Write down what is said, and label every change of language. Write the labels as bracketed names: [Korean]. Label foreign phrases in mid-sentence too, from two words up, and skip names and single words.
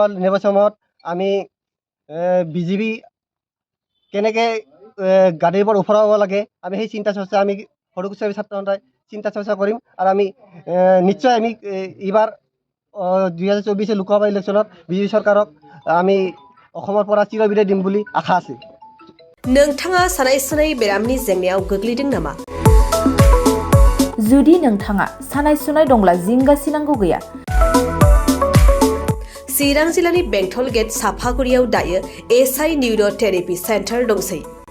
[Assamese] নিৰ্বাচনত আমি বিজেপি কেনেকৈ গাড়ীৰ পৰা ওফৰাব লাগে আমি সেই চিন্তা চৰ্চা আমি সৰু কোচ ৰাজবংশী ছাত্ৰ সন্থাই চিন্তা চৰ্চা কৰিম। আৰু আমি নিশ্চয় আমি এইবাৰ 2024 লোকসভা ইলেকশ্যনত বিজেপি চৰকাৰক আমি অসমৰ পৰা চিৰবিদায় দিম বুলি আশা আছে। [Bodo] नोंथाङा सानाय सुनाय बेरामनि जेंनायाव गोग्लैदों नामा? जुदि नोंथाङा सानाय सुनाय दंब्ला जिंगासिनांगौ गैया। चिरां जिल्लानि बेंटल गेट साफागुरियाव दायो एसआइ निउर' थेरापि सेन्टार दंसै।